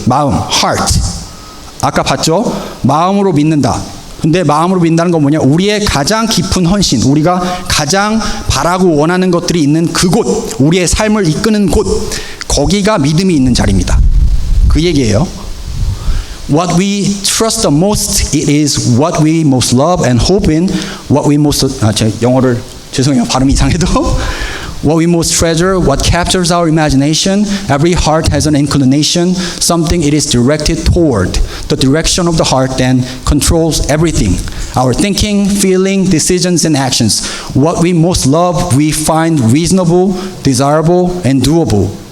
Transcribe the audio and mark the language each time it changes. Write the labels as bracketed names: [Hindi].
[Korean] 마음, heart. 아까 봤죠? 마음으로 믿는다. 근데 마음으로 믿는다는 건 뭐냐? 우리의 가장 깊은 헌신, 우리가 가장 바라고 원하는 것들이 있는 그곳, 우리의 삶을 이끄는 곳, 거기가 믿음이 있는 자리입니다. 그 얘기예요. [English] What we trust the most, it is what we most love and hope in. What we most, [Korean] 제 영어를 죄송해요, 발음이 이상해도. [English] What we most treasure, what captures our imagination. Every heart has an inclination, something it is directed toward. The direction of the heart then controls everything. Our thinking, feeling, decisions, and actions. What we most love, we find reasonable, desirable, and doable.